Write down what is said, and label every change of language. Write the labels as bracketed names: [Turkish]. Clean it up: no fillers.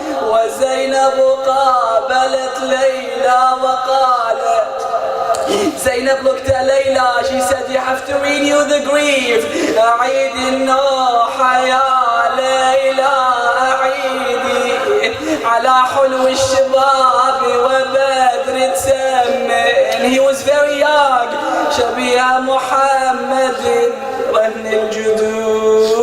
[Arabic] Wa Zainab qabalat Layla wa qalat. [English] Zainab looked at Layla, she said, you have to renew the grief. [Arabic] أعيد النوح يا ليلى أعيدي على حلو الشباب وبدر تسمن. [English] He was very young. [Arabic] شبيه محمد رهن الجدود.